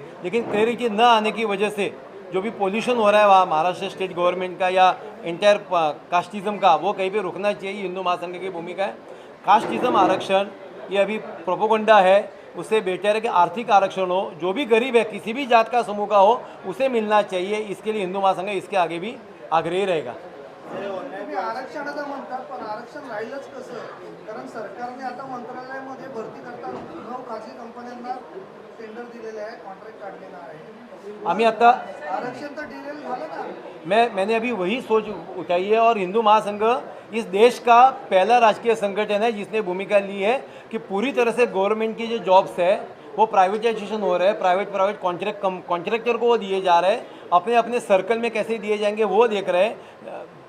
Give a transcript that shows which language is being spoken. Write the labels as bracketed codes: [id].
[hi] लेकिन क्लैरिटी न आने की वजह से जो भी पोल्यूशन हो रहा है वहाँ महाराष्ट्र स्टेट गवर्नमेंट का या इंटायर कास्टिज्म का, वो कहीं पे रुकना चाहिए। हिंदू महासंघ की भूमिका है। कास्टिज्म आरक्षण ये अभी प्रोपोगंडा है, उससे बेटर है कि आर्थिक आरक्षण हो, जो भी गरीब है किसी भी जात का समूह का हो उसे मिलना चाहिए। इसके लिए हिंदू महासंघ इसके आगे भी आग्रही रहेगा। [mr] आरक्षणाचा म्हणतात पण आरक्षण राहिलंच कसं, कारण सरकारने आता मंत्रालयामध्ये भरती करताना 9 खासगी कंपन्यांना टेंडर दिलेले आहे, कॉन्ट्रॅक्ट काढलेला आहे। आम्ही आता आरक्षण तर डिटेल झालं ना। [hi] मैंने अभी वही सोच उठाई है, और हिंदू महासंघ इस देश का पहला राजकीय संगठन है जिसने भूमिका ली है कि पूरी तरह से गवर्नमेंट की जो जॉब्स है वो प्राइवेटाइजेशन हो रहा है, प्राइवेट कॉन्ट्रैक्टर को वो दिए जा रहे हैं, अपने अपने सर्कल में कैसे दिए जाएंगे वो देख रहे हैं।